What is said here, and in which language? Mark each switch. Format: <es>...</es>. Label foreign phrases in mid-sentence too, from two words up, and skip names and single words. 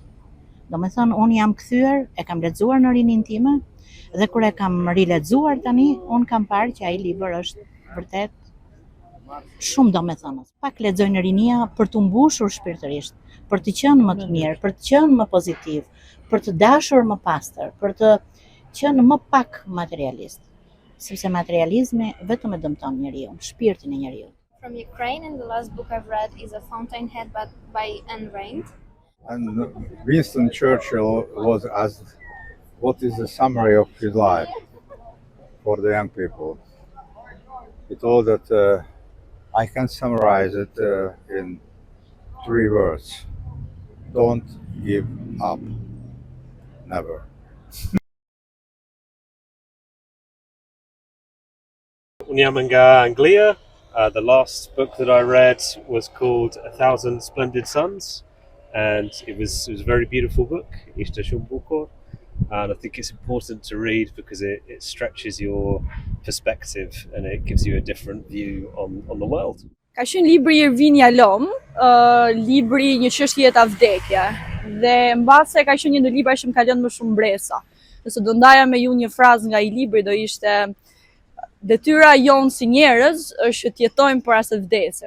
<sq>Domethënë unë jam kthyer, e kam lexuar në rinin time dhe kur e kam rilexuar tani, unë kam parë që ai libër është vërtet shumë domethënës. Pak lexoj në rinia për të mbushur shpirtërisht, për të qenë më të mirë, për të qenë më pozitiv, për të dashur më pastër, për të qenë më pak materialist. Sepse materializmi vetëm e dëmton njeriu, shpirtin e njeriu.</sq> <en>From Ukraine, and the last book I've read is A Fountainhead by Ayn Rand. And Winston Churchill was asked what is the summary of his life for the young people. He told that I can summarize it in 3 words. Don't give up. Never.</en> <sq>Unë jam nga Anglia.</sq> <en>The last book that I read was called A Thousand Splendid Suns, and it was a very beautiful book.</en> <sq>Ishte shumë bukur,</sq> <en>and I think it's important to read because it stretches your perspective and it gives you a different view on the world.</en> <sq>Ka qenë libri Irvin Yalom, libri Një çështje ta vdekja. Dhe mbase ka qenë një ndër libra që më ka lënë më shumë mbresa. Nëse do ndaja me ju një frazë nga ai libri, do ishte: detyra jonë si njerëz është të jetojmë para se vdesim.</sq>